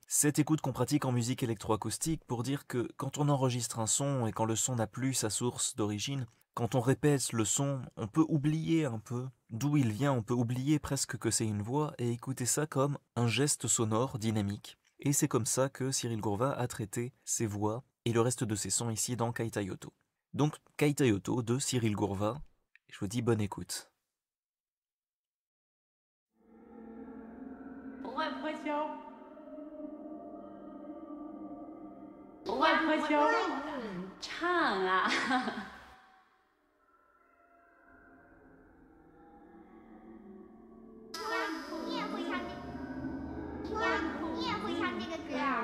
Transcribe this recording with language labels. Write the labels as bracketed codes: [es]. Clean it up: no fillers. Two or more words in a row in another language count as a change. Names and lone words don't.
[fr] Cette écoute qu'on pratique en musique électroacoustique pour dire que quand on enregistre un son et quand le son n'a plus sa source d'origine, quand on répète le son, on peut oublier un peu d'où il vient, on peut oublier presque que c'est une voix et écouter ça comme un geste sonore dynamique. Et c'est comme ça que Cyril Gourva a traité ses voix et le reste de ses sons ici dans Kaitayoto. Donc Kaitayoto de Cyril Gourva, je vous dis bonne écoute. [zh] 外婆教，外婆教我的唱啊！你也会唱你也会唱这个歌啊？